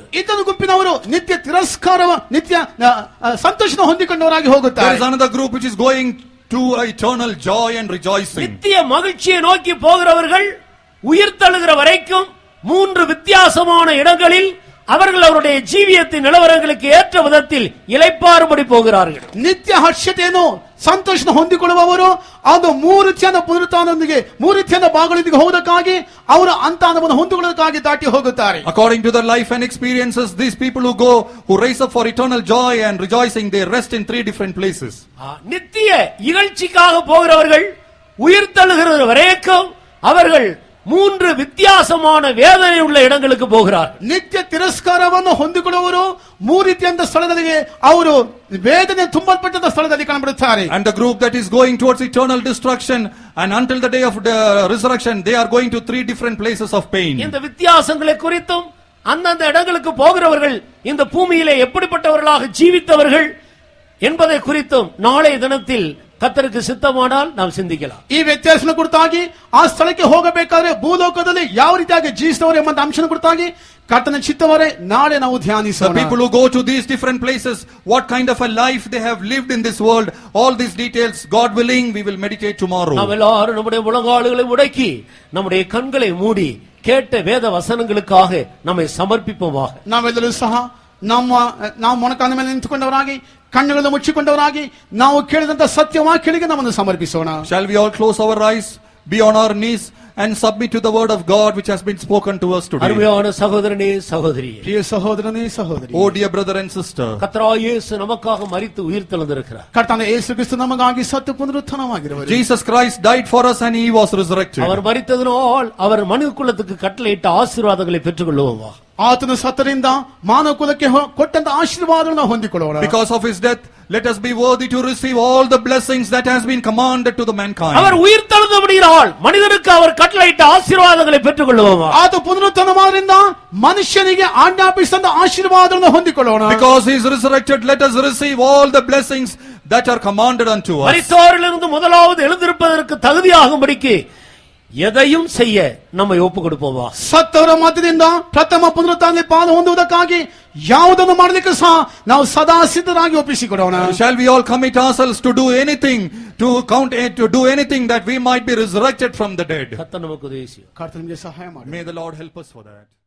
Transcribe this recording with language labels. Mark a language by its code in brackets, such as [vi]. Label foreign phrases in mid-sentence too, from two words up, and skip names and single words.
[kn] ಇನ್ನೊಂದು ಗುಂಪಿನವರು ನಿತ್ಯ ತಿರಸ್ಕಾರ ನಿತ್ಯ ಸಂತೋಷನ ಹೊಂದಿಕೊಂಡವರಾಗಿ [en] There [kn] ಹೋಗುತ್ತಾರೆ. [en] is another group which is going to eternal joy and rejoicing. [ta] நித்திய மகிழ்ச்சியை நோக்கி போகிறவர்கள் உயிர் தழுகிற வரைக்கும் 3 வித்தியாசமான இடங்களில் அவர்கள் அவருடைய ஜீவியத்தின் நிலவரங்களுக்கு ஏற்ற விதத்தில் இளைப்பாறும்படி போகிறார்கள். [kn] ನಿತ್ಯ ಹರ್ಷತೆಯನ್ನು ಸಂತೋಷನ ಹೊಂದಿಕೊಳ್ಳುವವರು ಅದು 3 ರೀತಿಯ ಪುನರುತ್ಥಾನದೊಂದಿಗೆ 3 ರೀತಿಯ ಭಾಗಗಳೊಂದಿಗೆ ಹೋಗೋದಕ್ಕಾಗಿ ಅವರು ಅಂತ ಅನುಭವವನ್ನು ಹೊಂದಿಕೊಳ್ಳೋದಕ್ಕಾಗಿ ದಾಟಿ ಹೋಗುತ್ತಾರೆ. [en] According to their life and experiences, these people who rise up for eternal joy and rejoicing, they rest in 3 different places. [ta] நித்திய இகழ்ச்சிக்காக போகிறவர்கள் உயிர் தழுகிற வரைக்கும் அவர்கள் 3 வித்தியாசமான வேதனை உள்ள இடங்களுக்கு போகிறார். [kn] ನಿತ್ಯ ತಿರಸ್ಕಾರವನ್ನು ಹೊಂದಿಕೊಳ್ಳುವವರು 3 ರೀತಿಯ ಸ್ಥಳಗಳಿಗೆ ಅವರು ವೇದನೆ ತುಂಬಲ್ಪಟ್ಟ ಸ್ಥಳದಲ್ಲಿ ಕಾಣಬರುತ್ತಾರೆ. [en] And the group that is going towards eternal destruction and until the day of the resurrection, they are going to 3 different places of pain. [ta] இந்த வித்தியாசங்களை குறித்தும் அந்தந்த இடங்களுக்கு போகிறவர்கள் இந்த பூமியிலே எப்படிப்பட்டவர்களாக ஜீவித்தவர்கள் என்பதை குறித்தும் நாளைய தினத்தில் கர்த்தருக்கு சித்தமானால் நாம் சிந்திக்கலாம். [kn] ಈ ವ್ಯತ್ಯಾಸನ ಕುರಿತಾಗಿ ಆ ಸ್ಥಳಕ್ಕೆ ಹೋಗಬೇಕಾದ್ರೆ ಭೂಲೋಕದಲ್ಲಿ ಯಾವ ರೀತಿಯಾಗಿ ಜೀವಿಸಿದವರು ಎಂಬ ಅಂಶನ ಕುರಿತಾಗಿ ಕರ್ತನ ಚಿತ್ತವರೇ ನಾಳೆ ನಾವು [en] The [kn] ಧ್ಯಾನಿಸೋಣ. [en] people who go to these different places, what kind of a life they have lived in this world, all these details, God willing, we will meditate tomorrow. [ta] நாம் எல்லாரும் நம்முடைய முழங்கால்களை முடக்கி நம்முடைய கண்களை மூடி கேட்ட வேத வசனங்களுக்காக நம்மை சமர்ப்பிப்போமாக. [kn] ನಾವೆಲ್ಲರೂ ಸಹ ನಾವು ಮೊಣಕಾಲ ಮೇಲೆ ನಿಂತುಕೊಂಡವರಾಗಿ ಕಣ್ಣುಗಳನ್ನು ಮುಚ್ಚಿಕೊಂಡವರಾಗಿ ನಾವು ಕೇಳಿದಂತ ಸತ್ಯವಾಕ್ಯಗಳಿಗೆ ನಮ್ಮನ್ನು ಸಮರ್ಪಿಸೋಣ. [en] Shall we all close our eyes, be on our knees and submit to the word of God which has been spoken to us today? [ta] அருமையான சகோதரனே சகோதரியே, [kn] ಪ್ರಿಯ ಸಹೋದರನೇ ಸಹೋದರಿ, [en] Oh dear brother and sister, [ta] கர்த்தராகிய இயேசு நமக்காக மரித்து உயிர் தெழுந்திருக்கிறார். [kn] ಕರ್ತನ ಯೇಸು ಕ್ರಿಸ್ತ ನಮಗಾಗಿ ಸತ್ತು ಪುನರುತ್ಥಾನವಾಗಿರುವರು. [en] Jesus Christ died for us and he was resurrected. [ta] அவர் மரித்ததனால் அவர் மனித குலத்துக்கு கட்டளையிட்ட ஆசீர்வாதங்களை பெற்றுக்கொள்வோமா. [kn] ಆತನು ಸತ್ತರಿಂದ ಮಾನವ ಕುಲಕ್ಕೆ ಕೊಟ್ಟಂತ ಆಶೀರ್ವಾದಗಳನ್ನು ಹೊಂದಿಕೊಳ್ಳೋಣ. [en] Because of his death, let us be worthy to receive all the blessings that has been commanded to the mankind. [ta] அவர் உயிர் தெழுந்தபடியால் மனிதனுக்கு அவர் கட்டளையிட்ட ஆசீர்வாதங்களை பெற்றுக்கொள்வோமா. [kn] ಆತ ಪುನರುತ್ಥಾನವಾದ್ರಿಂದ ಮನುಷ್ಯನಿಗೆ ಆಜ್ಞಾಪಿಸಿದ ಆಶೀರ್ವಾದಗಳನ್ನು ಹೊಂದಿಕೊಳ್ಳೋಣ. [en] Because he is resurrected, let us receive all the blessings that are commanded unto us. [ta] மரித்தோரிலிருந்து முதலாவது எழுந்திருப்பதற்கு தகுதியாகும்படிக்கு எதையும் செய்ய நம்மை ஒப்பு கொடுப்போமா. [kn] ಸತ್ತವರ ಮಧ್ಯದಿಂದ ಪ್ರಥಮ ಪುನರುತ್ಥಾನದಲ್ಲಿ ಪಾಲು ಹೊಂದುವುದಕ್ಕಾಗಿ ಯಾವುದನ್ನು ಮಾಡಲಿಕ್ಕೆ ಸಹ ನಾವು ಸದಾ ಸಿದ್ಧರಾಗಿ ಒಪ್ಪಿಸಿಕೊಡೋಣ. [en] Shall we all commit ourselves to do anything, to do anything that we might be resurrected from the dead? [ta] கர்த்தர் நமக்கு உதவி செய்யும். [kn] ಕರ್ತನಿಗೆ ಸಹಾಯ ಮಾಡಿ. [en] May the Lord help us for that.